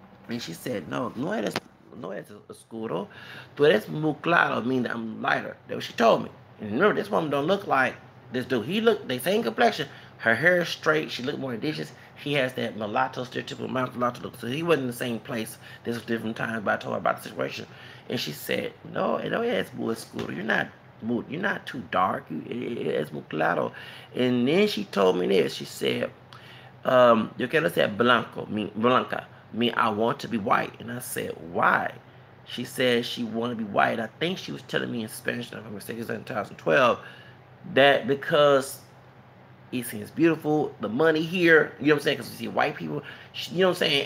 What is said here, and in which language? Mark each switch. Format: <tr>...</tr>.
<en>And she said,</en> <es>no eres oscuro, tú eres muy claro,</es> <en>meaning I'm lighter. That's what she told me. And remember, this woman don't look like this dude. He looked, they same complexion. Her hair is straight. She looked more indigenous. He has that mulatto, stereotypical mulatto look. So he wasn't in the same place. This was different times, but I told her about the situation. And she said,</en> <es>no es muy oscuro.</es> <en>You're not too dark.</en> <es>Es muy claro.</es> <en>And then she told me this. She said,</en> <es>yo quiero ser blanca.</es> <en>I want to be white. And I said, why? She said she wanted to be white. I think she was telling me in Spanish, if I'm mistaken, in 2012, that because it seems beautiful, the money here, you know what I'm saying? Because you see white people, you know what I'm saying?</en>